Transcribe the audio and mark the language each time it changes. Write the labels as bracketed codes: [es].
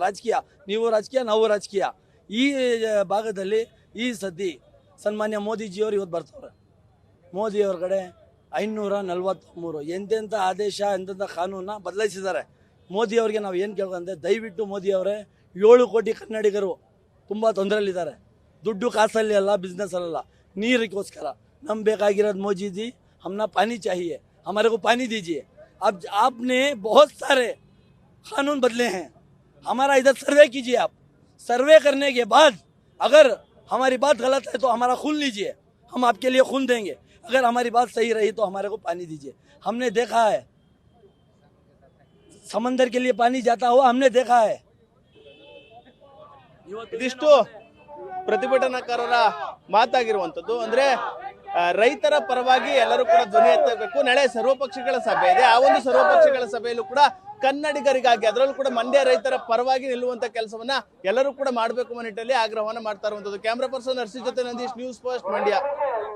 [kn] ರಾಜಕೀಯ, ನೀವು ರಾಜಕೀಯ, ನಾವು ರಾಜಕೀಯ. ಈ ಭಾಗದಲ್ಲಿ ಈ ಸತಿ ಸನ್ಮಾನ್ಯ ಮೋದಿಜಿಯವರು ಇವತ್ತು ಬರ್ತಾರೆ. ಮೋದಿಯವ್ರ ಕಡೆ 543 ಎಂತೆಂಥ ಆದೇಶ, ಎಂತೆಂಥ ಕಾನೂನನ್ನ ಬದಲಾಯಿಸಿದ್ದಾರೆ. ಮೋದಿಯವ್ರಿಗೆ ನಾವು ಏನು ಕೇಳ್ಕೊಂಡೆ, ದಯವಿಟ್ಟು ಮೋದಿಯವರೇ, 7 ಕೋಟಿ ಕನ್ನಡಿಗರು ತುಂಬ ತೊಂದರೆಯಲ್ಲಿದ್ದಾರೆ. ದುಡ್ಡು ಕಾಸಲ್ಲಿ ಅಲ್ಲ, ಬಿಸ್ನೆಸ್ಸಲ್ಲ, ನೀರಿಗೋಸ್ಕರ. ನಮ್ಗೆ ಬೇಕಾಗಿರೋದು ಮೋದಿಜಿ, [hi] हमना पानी चाहिए, हमारे को पानी दीजिए. अब आपने बहुत सारे कानून बदले हैं. हमारा इधर सर्वे कीजिए. आप सर्वे करने के बाद अगर हमारी बात गलत है तो हमारा खून लीजिए, हम आपके लिए खून देंगे. अगर हमारी बात सही रही तो हमारे को पानी दीजिए. हमने देखा है समंदर के लिए पानी जाता हुआ, हमने देखा है. [kn] ಇದಿಷ್ಟು ಪ್ರತಿಭಟನಾಕಾರರ ಮಾತಾಗಿರುವಂಥದ್ದು. ಅಂದ್ರೆ ರೈತರ ಪರವಾಗಿ ಎಲ್ಲರೂ ಕೂಡ ಧ್ವನಿ ಎತ್ತಬೇಕು. ನಾಳೆ ಸರ್ವಪಕ್ಷಗಳ ಸಭೆ ಇದೆ. ಆ ಒಂದು ಸರ್ವಪಕ್ಷಗಳ ಸಭೆಯಲ್ಲೂ ಕೂಡ ಕನ್ನಡಿಗರಿಗಾಗಿ, ಅದರಲ್ಲೂ ಕೂಡ ಮಂಡ್ಯ ರೈತರ ಪರವಾಗಿ ನಿಲ್ಲುವಂತ ಕೆಲಸವನ್ನ ಎಲ್ಲರೂ ಕೂಡ ಮಾಡಬೇಕು ಅನ್ನೋ ನಿಟ್ಟಿನಲ್ಲಿ ಆಗ್ರಹವನ್ನ ಮಾಡ್ತಾ ಇರುವಂತದ್ದು. ಕ್ಯಾಮ್ರಾ ಪರ್ಸನ್ ನರ್ಸಿ ಜೊತೆ ನಂದೀಶ್, ನ್ಯೂಸ್ ಫಸ್ಟ್ ಮಂಡ್ಯ.